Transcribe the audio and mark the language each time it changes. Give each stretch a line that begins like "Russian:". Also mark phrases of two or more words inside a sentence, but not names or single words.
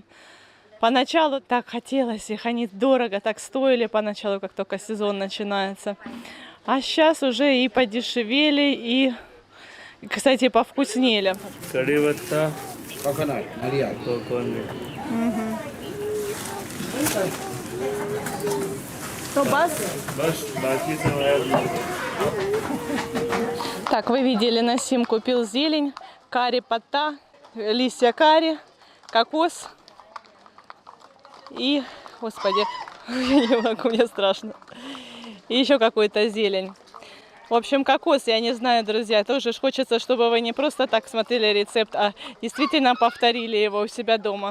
Russian: Поначалу так хотелось их. Они дорого так стоили поначалу, как только сезон начинается. А сейчас уже и подешевели, и... Кстати, повкуснели. Кариватта.
English: Coconut, Maria. Coconut.
Hindi: तो बस? Баш, बाकी सब है.
Russian: Так, вы видели, Насим купил зелень, карри-патта, листья карри, кокос и, господи, я не могу, мне страшно, и еще какую-то зелень. В общем, кокос, я не знаю, друзья, тоже хочется, чтобы вы не просто так смотрели рецепт, а действительно повторили его у себя дома.